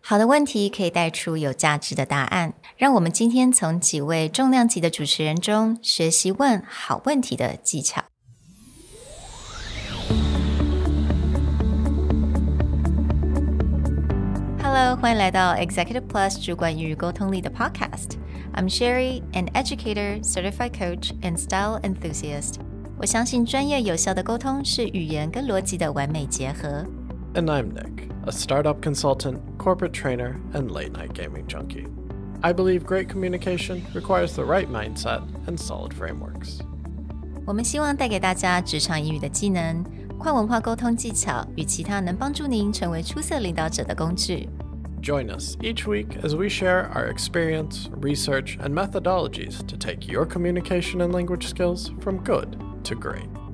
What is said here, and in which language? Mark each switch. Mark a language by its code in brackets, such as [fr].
[zh] 好的问题可以带出有价值的答案，让我们今天从几位重量级的主持人中学习问好问题的技巧。 Hello， 欢迎来到 Executive Plus 主管与沟通力的 Podcast。 [en] I'm Sherry, an educator, certified coach, and style enthusiast. [zh] 我相信专业有效的沟通是语言跟逻辑的完美结合。 [en] And I'm Nick, a startup consultant, corporate trainer, and late-night gaming junkie. I believe great communication requires the right mindset and solid frameworks. [zh] 我们希望带给大家职场英语的技能、跨文化沟通技巧与其他能帮助您成为出色领导者的工具。 [en] Join us each week as we share our experience, research, and methodologies to take your communication and language skills from good to great.